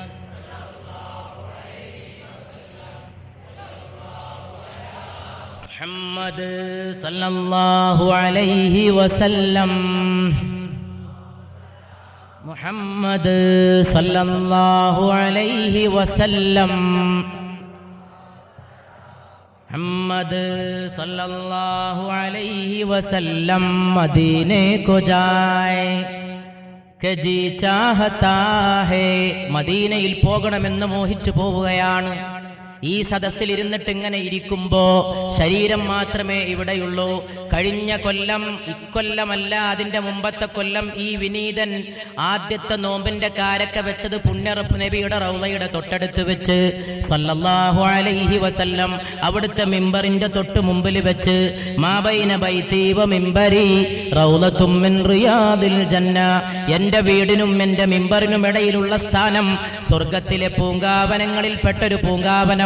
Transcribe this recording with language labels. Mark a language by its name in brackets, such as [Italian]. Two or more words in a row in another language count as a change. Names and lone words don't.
[Arabic] محمد صلى الله عليه وسلم محمد صلى الله عليه وسلم محمد صلى الله عليه وسلم [Hindi] मदीने को जाए के जी चाहता है. [Malayalam] മദീനയിൽ പോകണമെന്ന് മോഹിച്ചു പോവുകയാണ്. ഈ സദസ്സിൽ ഇരുന്നിട്ട് ഇങ്ങനെ ഇരിക്കുമ്പോ ശരീരം മാത്രമേ ഇവിടെയുള്ളൂ. കഴിഞ്ഞ കൊല്ലം, ഇക്കൊല്ലമല്ല അതിന്റെ മുമ്പത്തെ കൊല്ലം, ഈ വിനീതൻ ആദ്യത്തെ നോമ്പിന്റെ കാരക്ക വെച്ചത് പുണ്യറപ്പ് നബിയുടെ റൗളയുടെ തൊട്ടടുത്ത് വെച്ച് [Arabic] صلى الله عليه وسلم [Malayalam] അവിടുത്തെ മിമ്പറിന്റെ തൊട്ട് മുമ്പിൽ വെച്ച് [Arabic] ما بين بيتي و منبري روضة من رياض الجنة, [Malayalam] എന്റെ വീടിനും എന്റെ മിമ്പറിനും ഇടയിലുള്ള സ്ഥാനം സ്വർഗത്തിലെ പൂങ്കാവനങ്ങളിൽ പെട്ടൊരു പൂങ്കാവനം.